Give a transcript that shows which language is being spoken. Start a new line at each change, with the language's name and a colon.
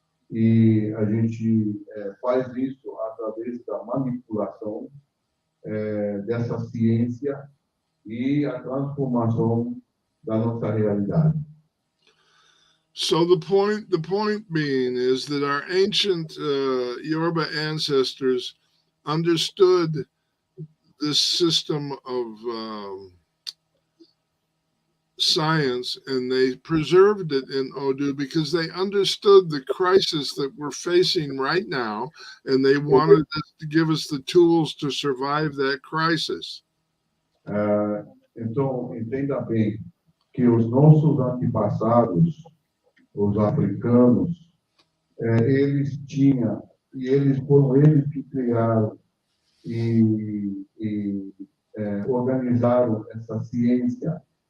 Portuguese: E a gente faz isso através da manipulação dessa ciência e a transformação da nossa realidade.
English: So the point being is that our ancient Yoruba ancestors understood this system of science, and they preserved it in Odu because they understood the crisis that we're facing right now, and they wanted to give us the tools to survive that crisis.
Portuguese: Então, entenda bem que os nossos antepassados, os africanos, eles tinham, e eles foram eles que criaram e organizaram essa ciência.